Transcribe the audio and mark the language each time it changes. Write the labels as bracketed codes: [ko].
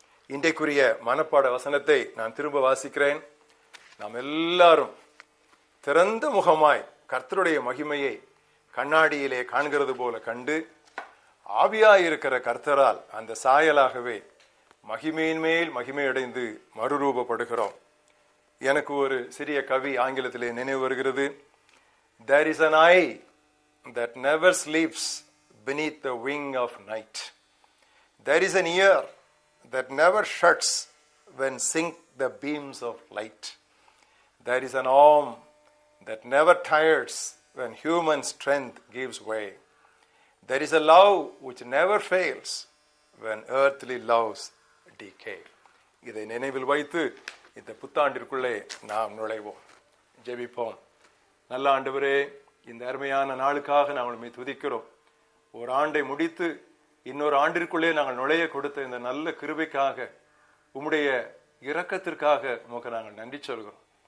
[ta] இன்றைக்குரிய மனப்பாட வசனத்தை நான் திரும்ப வாசிக்கிறேன். நாம் எல்லாரும் திறந்த முகமாய் கர்த்தருடைய மகிமையை கண்ணாடியிலே காண்கிறது போல கண்டு, ஆவியாயிருக்கிற கர்த்தரால் அந்த சாயலாகவே மகிமையின் மேல் மகிமையடைந்து மறுரூபப்படுகிறோம். எனக்கு ஒரு சிறிய கவி ஆங்கிலத்திலே நினைவு வருகிறது. [en] There is an eye that never sleeps beneath the wing of night. There is an ear that never shuts when sink the beams of light. There is an arm that never tires when human strength gives way. There is a love which never fails when earthly loves decay. [ta] இதை நினைவில் வைத்து இந்த புத்தாண்டிற்குள்ளே நாம் நுழைவோம். ஜெபிப்போம். நல்ல ஆண்டவரே, இந்த அருமையான நாளுக்காக நாங்கள் உம்மை துதிக்கிறோம். ஒரு ஆண்டை முடித்து இன்னொரு ஆண்டிற்குள்ளே நாங்கள் நுழைய கொடுத்த இந்த நல்ல கிருபைக்காக, உம்முடைய இரக்கத்திற்காக உமக்கு நாங்கள் நன்றி சொல்கிறோம்.